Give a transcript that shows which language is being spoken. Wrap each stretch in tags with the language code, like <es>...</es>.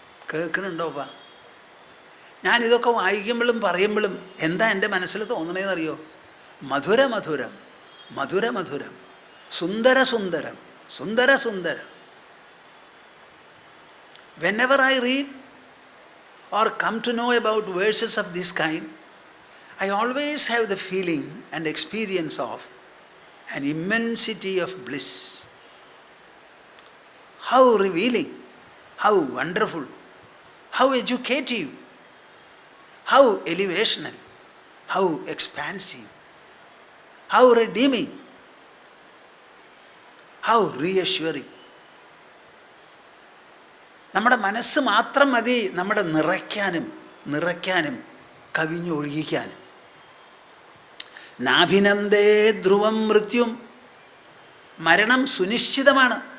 <ml>കേൾക്കണുണ്ടോപ്പാ? ഞാനിതൊക്കെ വായിക്കുമ്പോഴും പറയുമ്പോഴും എന്താ എൻ്റെ മനസ്സിൽ തോന്നണേന്നറിയോ? മധുര മധുരം, മധുര മധുരം, സുന്ദര സുന്ദരം, സുന്ദര സുന്ദരം.</ml> <en>Whenever I read or come to know about verses of this kind, I always have the feeling and experience of an immensity of bliss. How revealing, how wonderful, how educative, how elevational, how expansive, how redeeming, how reassuring.</en> <ml>നമ്മുടെ മനസ്സ് മാത്രം മതി നമ്മുടെ നിറയ്ക്കാനും കവിഞ്ഞൊഴുകിക്കാനും.</ml> <sa>നാഭിനന്ദേ ധ്രുവം മൃത്യും,</sa> <ml>മരണം സുനിശ്ചിതമാണ്.</ml>